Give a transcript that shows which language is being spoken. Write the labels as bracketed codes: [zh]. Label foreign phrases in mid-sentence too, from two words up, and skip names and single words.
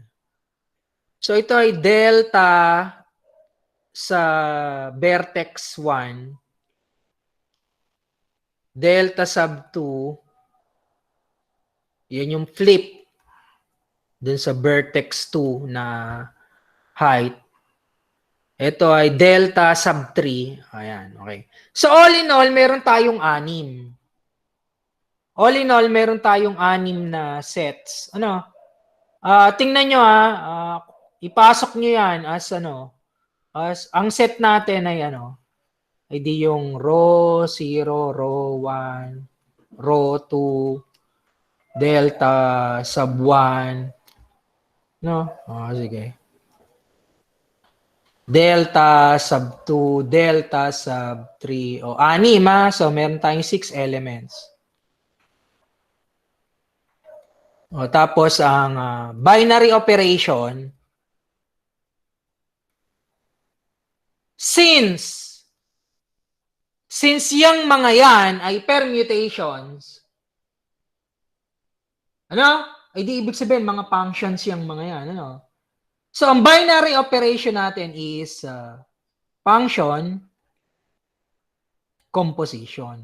[tl] So, ito ay delta sa vertex 1. [en] Delta sub 2. [tl] Yan yung flip dun sa vertex 2 na height. Ito ay [en] delta sub 3. [tl] Ayan, okay. [en] So, all in all, [tl] meron tayong 6. [en] All in all, [tl] meron tayong 6 na sets. Tingnan nyo ipasok nyo yan as ang set natin ay ay di yung [en] row 0, row 1, row 2, delta sub 1. Sige. Delta sub 2, delta sub 3. [tl] 6 So, meron tayong 6 elements. Tapos, ang [en] binary operation, [tl] since yung mga yan ay permutations, ay di ibig sabihin, mga functions yung mga yan, So, ang [en] binary operation [tl] natin [en] is function composition.